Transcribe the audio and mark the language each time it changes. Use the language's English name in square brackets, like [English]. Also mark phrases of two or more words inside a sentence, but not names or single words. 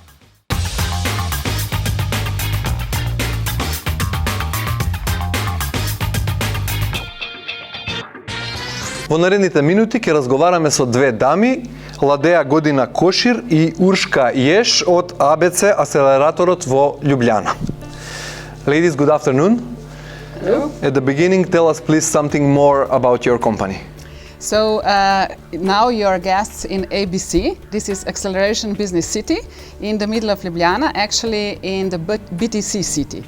[Macedonian] Во наредните минути ќе разговараме со две дами, Ладеја Година Кошир и Уршка Јеш од АБЦ Акселераторот во Љубљана. [English] Ladies, good afternoon. Hello. At the beginning, tell us please something more about your company. So now you're guests in ABC. This is Acceleration Business City in the middle of Ljubljana, actually in the BTC city.